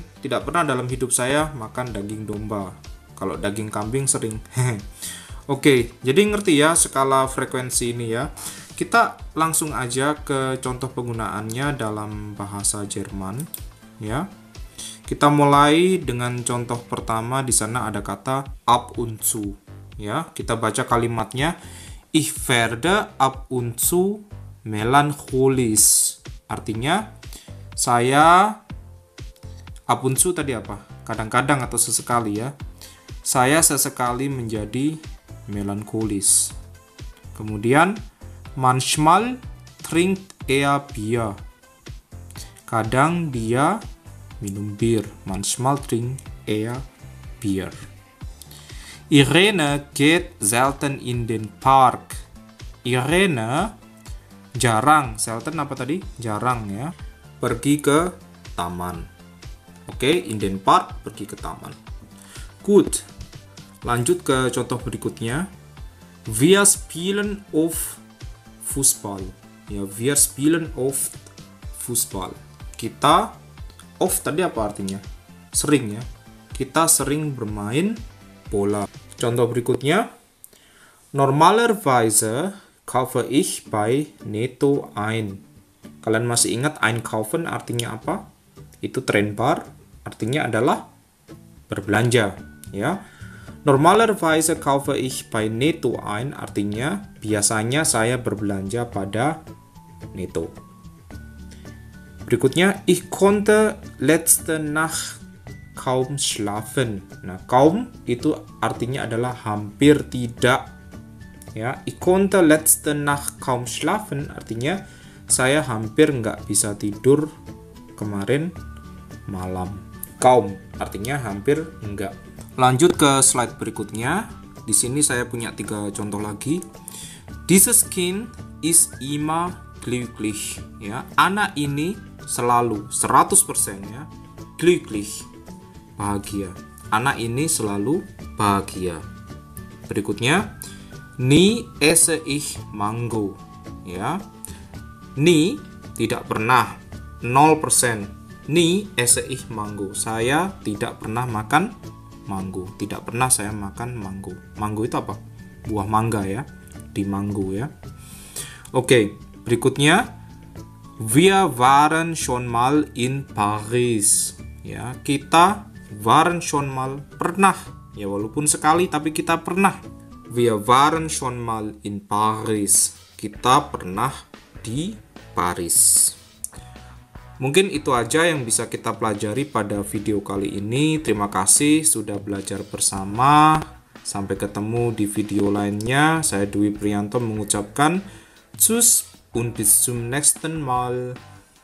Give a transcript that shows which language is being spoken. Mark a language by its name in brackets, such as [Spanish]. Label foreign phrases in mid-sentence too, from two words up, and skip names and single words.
[Indonesian] Tidak pernah dalam hidup saya makan daging domba. Kalau daging kambing sering. Oke, jadi ngerti ya skala frekuensi ini, ya. Kita langsung aja ke contoh penggunaannya dalam bahasa Jerman, ya. Kita mulai dengan contoh pertama. Di sana ada kata [German] ab und zu, [Indonesian] ya. Kita baca kalimatnya. [German] Ich werde ab und zu melancholisch. [Indonesian] Artinya saya, [German] ab und zu [Indonesian] tadi apa? Kadang-kadang atau sesekali, ya. Saya sesekali menjadi melancholisch. [German] Kemudian manchmal trinkt er Bier. [Indonesian] Kadang dia minum bir. [German] Manchmal trinkt er Bier. Irene geht selten in den Park. [Indonesian] Irene Jarang, selten apa tadi? Jarang ya. Pergi ke taman. Oke, [German] in den Park, [Indonesian] pergi ke taman. Gut. Lanjut ke contoh berikutnya. [German] Wir spielen auf Fußball. Ya, wir spielen auf Fußball. [Indonesian] Kita, auf tadi apa artinya? Sering ya. Kita sering bermain bola. Contoh berikutnya. [German] Normalerweise kaufe ich bei Netto ein. [Indonesian] Kalian masih ingat einkaufen artinya apa? Itu Trennpaar, artinya adalah berbelanja, ya. [German] Normalerweise kaufe ich bei Netto ein [Indonesian] artinya biasanya saya berbelanja pada Netto. Berikutnya, [German] ich konnte letzte Nacht kaum schlafen. [Indonesian] Nah, kaum itu artinya adalah hampir tidak. Ya, [German] ich konnte letzte Nacht kaum schlafen [Indonesian] artinya saya hampir nggak bisa tidur kemarin malam. Kaum artinya hampir enggak. Lanjut ke slide berikutnya. Di sini saya punya 3 contoh lagi. [German] Dieses Kind ist immer glücklich. [Indonesian] Ya, anak ini selalu 100% ya. Glücklich. Bahagia. Anak ini selalu bahagia. Berikutnya, [German] nie esse ich mango. [Indonesian] Ya. Nie tidak pernah 0%. [German] Nie esse ich mango. [Indonesian] Saya tidak pernah makan mango. Tidak pernah saya makan mango. Mango itu apa? Buah mangga ya. Di mango ya. Oke, berikutnya. [German] Wir waren schon mal in Paris. [Indonesian] Ya, kita [German] waren schon mal [Indonesian] pernah. Ya, walaupun sekali tapi kita pernah. [German] Wir waren schon mal in Paris. [Indonesian] Kita pernah di Paris. Mungkin itu aja yang bisa kita pelajari pada video kali ini. Terima kasih sudah belajar bersama. Sampai ketemu di video lainnya. Saya Dwi Priyanto mengucapkan [German] Tschüss und bis zum nächsten Mal.